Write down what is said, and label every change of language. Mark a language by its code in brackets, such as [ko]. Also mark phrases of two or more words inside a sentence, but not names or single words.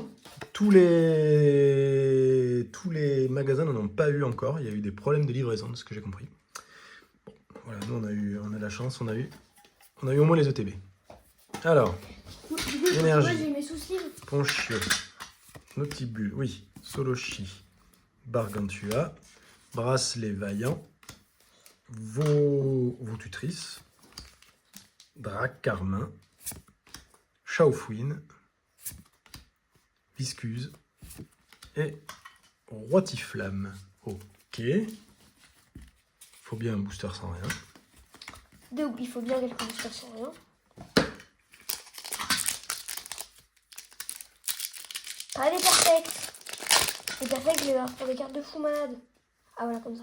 [fr] Tous les magasins n'en ont pas eu encore. Il y a eu des problèmes de livraison, de ce que j'ai compris. Bon, voilà, nous on a de la chance, on a eu au moins les ETB. Alors, Du coup, Énergie. moi j'ai mes soucis. Ponchio, Notibule, oui, Solochi, Bargantua, Bracelet Vaillant, Vaututrice, Drac Carmin, Chaufouine, Viscuse et Roitiflamme. Ok. Faut bien un booster sans rien. Il faut bien quelques boosters sans rien. Ah, les perfects. Les perfects, je vais avoir pour des cartes de fou malade. Ah, voilà, comme ça.